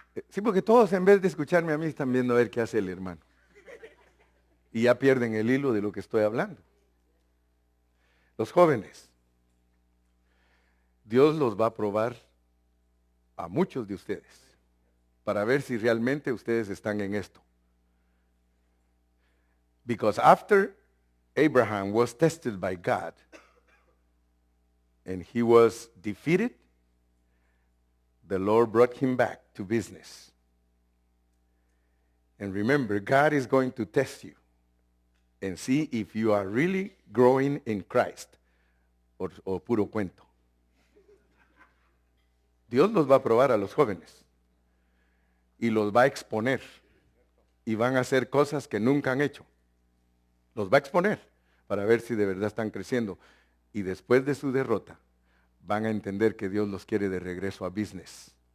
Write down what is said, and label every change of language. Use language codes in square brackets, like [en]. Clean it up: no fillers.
[es] Sí, porque todos en vez de escucharme a mí están viendo a ver qué hace el hermano. Y ya pierden el hilo de lo que estoy hablando. Los jóvenes, Dios los va a probar a muchos de ustedes para ver si realmente ustedes están en esto. [en] Because after Abraham was tested by God and he was defeated, the Lord brought him back to business. And remember, God is going to test you and see if you are really growing in Christ [es] o puro cuento. Dios los va a probar a los jóvenes y los va a exponer y van a hacer cosas que nunca han hecho. Los va a exponer para ver si de verdad están creciendo. Y después de su derrota, van a entender que Dios los quiere de regreso a business.